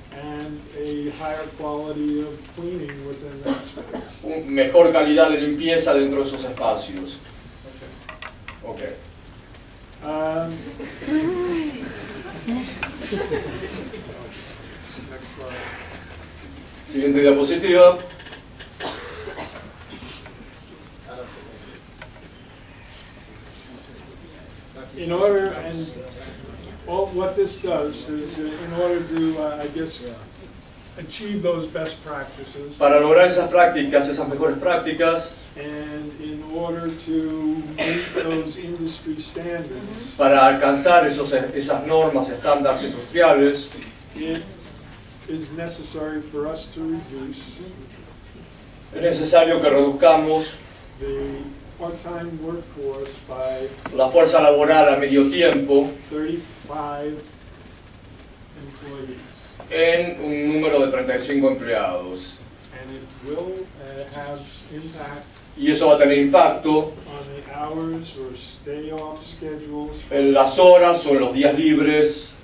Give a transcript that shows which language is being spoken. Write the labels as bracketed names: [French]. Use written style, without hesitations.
[English] and a higher quality of cleaning within that space. [Spanish] mejor calidad de limpieza dentro de esos espacios. [English] Okay. Next slide. [Spanish] Siguiente diapositiva. [English] In order, and all what this does is in order to, I guess, achieve those best practices, [Spanish] Para lograr esas prácticas, esas mejores prácticas, [English] and in order to meet those industry standards, [Spanish] para alcanzar esas normas, estándares industriales, [English] it is necessary for us to reduce [Spanish] es necesario que reduzcamos [English] the part-time workforce by [Spanish] la fuerza laboral a medio tiempo [English] 35 employees. [Spanish] en un número de 35 empleados. [English] And it will have impact [Spanish] Y eso va a tener impacto [English] on the hours or stay-off schedules [Spanish] en las horas o en los días libres